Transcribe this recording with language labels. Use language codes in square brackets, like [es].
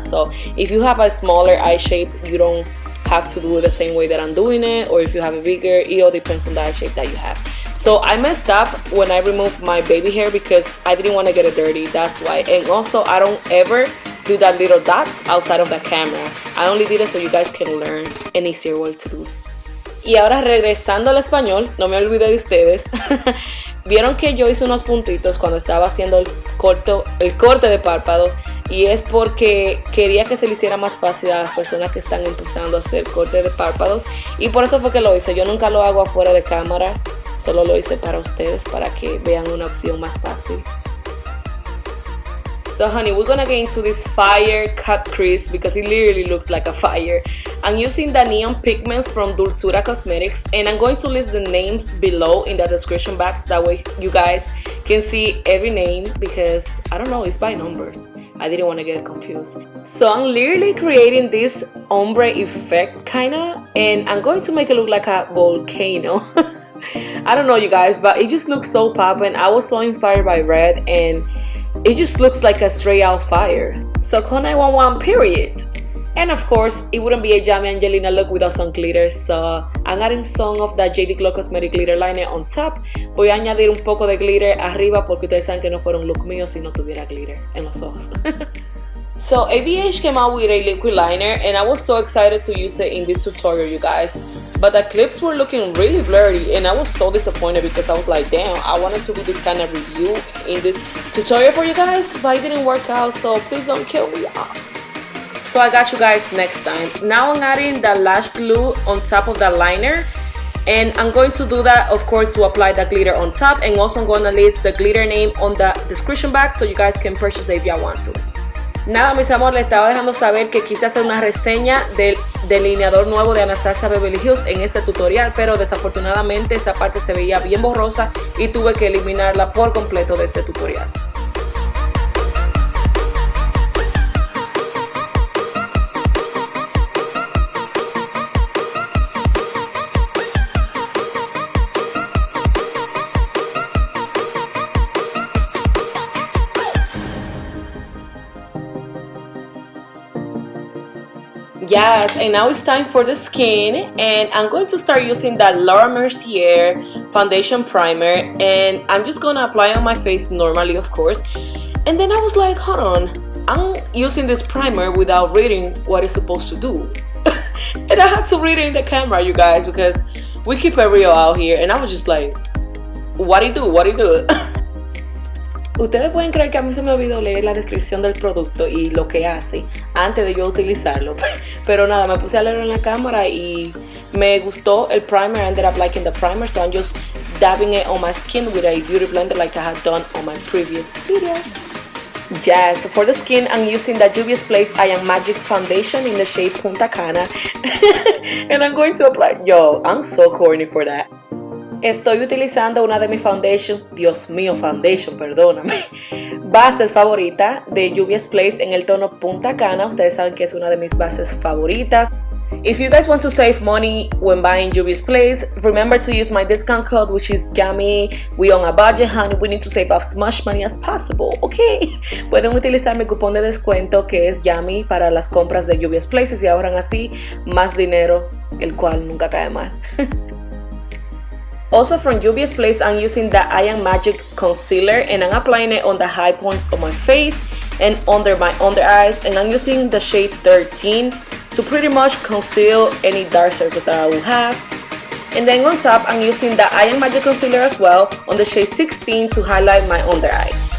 [en] So if you have a smaller eye shape, you don't have to do it the same way that I'm doing it, or if you have a bigger, it all depends on the eye shape that you have. So I messed up when I removed my baby hair because I didn't want to get it dirty, that's why. And also I don't ever do that little dots outside of the camera. I only did it so you guys can learn an easier way to do it. [es] Y ahora regresando al español, no me olvidé de ustedes. Vieron que yo hice unos puntitos cuando estaba haciendo el corte de párpado, y es porque quería que se le hiciera más fácil a las personas que están empezando a hacer corte de párpados, y por eso fue que lo hice. Yo nunca lo hago afuera de cámara, solo lo hice para ustedes, para que vean una opción más fácil. [en] So honey, we're gonna get into this fire cut crease because it literally looks like a fire. I'm using the neon pigments from Dulzura Cosmetics, and I'm going to list the names below in the description box. That way you guys can see every name because, I don't know, it's by numbers. I didn't want to get confused. So I'm literally creating this ombre effect kinda, and I'm going to make it look like a volcano. I don't know you guys, but it just looks so poppin'. I was so inspired by red and it just looks like a straight out fire. So call 911 period. And of course, it wouldn't be a Yummy Angelina look without some glitter. So I'm adding some of the Jdglow Cosmetic Glitter Liner on top. [es] Voy a añadir un poco de glitter arriba porque ustedes saben que no fuera un look mío si no tuviera glitter en los ojos. [en] So ABH came out with a liquid liner and I was so excited to use it in this tutorial, you guys. But the clips were looking really blurry and I was so disappointed because I was like, damn, I wanted to do this kind of review in this tutorial for you guys, but it didn't work out, so please don't kill me. So I got you guys next time. Now I'm adding the lash glue on top of the liner, and I'm going to do that, of course, to apply the glitter on top, and also I'm going to list the glitter name on the description box so you guys can purchase it if y'all want to. [es] Nada, mis amores, les estaba dejando saber que quise hacer una reseña del delineador nuevo de Anastasia Beverly Hills en este tutorial, pero desafortunadamente esa parte se veía bien borrosa y tuve que eliminarla por completo de este tutorial. [en] Yes, and now it's time for the skin, and I'm going to start using the Laura Mercier foundation primer, and I'm just gonna apply on my face normally, of course. And then I was like, hold on, I'm using this primer without reading what it's supposed to do. And I had to read it in the camera, you guys, because we keep it real out here, and I was just like, what do you do? [es] Ustedes pueden creer que a mí se me olvidó leer la descripción del producto y lo que hace antes de yo utilizarlo. Pero nada, me puse a leerlo en la cámara y me gustó el primer. [en] I ended up liking the primer, so I'm just dabbing it on my skin with a beauty blender like I had done on my previous video. Yeah, so for the skin, I'm using the Juviasplace Magic Foundation in the shade Punta Cana. And I'm going to apply. Yo, I'm so corny for that. [es] Estoy utilizando una de mis foundation, Dios mío, foundation, perdóname, bases favoritas de Juviasplace en el tono Punta Cana. Ustedes saben que es una de mis bases favoritas. [en] If you guys want to save money when buying Juviasplace, remember to use my discount code, which is Yummy. We on a budget, honey. We need to save as much money as possible, okay? [es] Pueden utilizar mi cupón de descuento que es Yummy para las compras de Juviasplace y se ahorran así más dinero, el cual nunca cae mal. [en] Also from Juviasplace, I'm using the Magic Concealer and I'm applying it on the high points of my face and under my under eyes, and I'm using the shade 13 to pretty much conceal any dark circles that I will have. And then on top, I'm using the Magic Concealer as well on the shade 16 to highlight my under eyes.